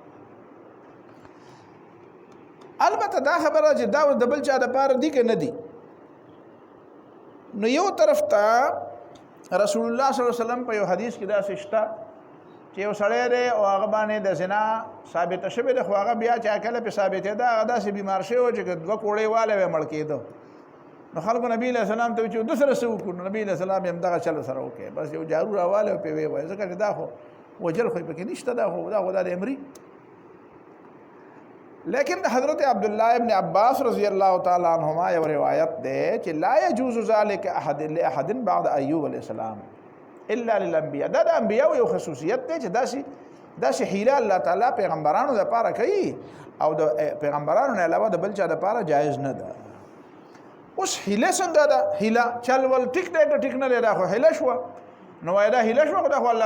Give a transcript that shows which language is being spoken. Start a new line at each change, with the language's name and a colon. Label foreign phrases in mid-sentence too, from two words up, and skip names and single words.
Pashto: البته دا خبره چې دا د بل چا دپاره دي که نه دي نو یو طرف ته رسول الله
Arabic: صلی الله علیه وسلم
Pashto: په یو حدیث کې داسې شته چې یو سړی دی او هغه باندې د زنا ثابته شوې ده خو هغه بیا چې کله پې ثابتېده هغه داسې بیمار شوی و چې دوه کوړې والی وی مړ کېده نو خلکو نبي
Arabic: علیه السلام
Pashto: ته وایي چې ده سره څه وکړو نو نبي
Arabic: علیه السلام
Pashto: یې همدغه چل سره وکړي بس یو جارو راوالی او پې ویې وایي ځکه چې دا خو وجل خو یې پکې نشته دا خو دا د امري لیکن حضرت عبداللہ ابن عباس
Arabic: رضی اللہ تعالی عنہما
Pashto: یو روایت دے کہ
Arabic: لا يجوز ذلك لأحد بعد ایوب علیہ السلام الا للانبیاء
Pashto: دا انبیاء یو خصوصیت دے چې داسې حیله الله تعالی پیغمبرانو دپاره کوي او د پیغمبرانو نه علاوه د بل چا دپاره جایز نه ده اوس حیله څنګه ده حیله چل ول ټیک دی که ټیک نه دی دا خو حیله شوه نو وایي دا حیله شوه خو دا خو الله